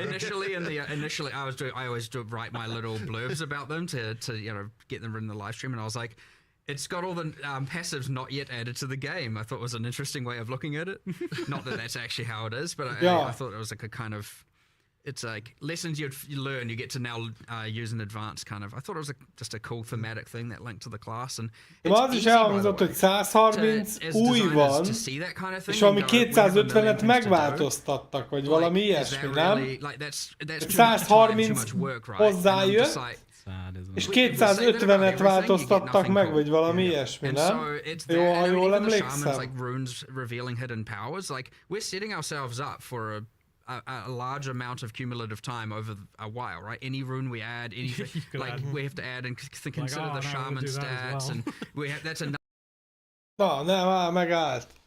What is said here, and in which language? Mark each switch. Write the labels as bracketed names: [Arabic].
[English] initially I always write my little blurbs about them to get them in the live stream, and I was like, it's got all the passives not yet added to the game. I thought it was an interesting way of looking at it. Not that that's actually how it is, but I thought it was like a kind of, it's like lessons you learn, you get to now use in advance kind of. I thought it was just a cool thematic thing that linked to the class. And [Hungarian] De az is elhangzott, hogy 130 új van, és valami 250-et megváltoztattak, vagy valami ilyesmi, nem? 130 hozzájött, és 250-et változtattak meg, vagy valami ilyesmi, nem? Jó, ha jól emlékszem. [English] Like runes revealing hidden powers, like we're setting ourselves up for a large amount of cumulative time over a while, right? Any rune we add, anything, like we have to add and consider the shaman stats, and we have, that's another [Hungarian] megállt.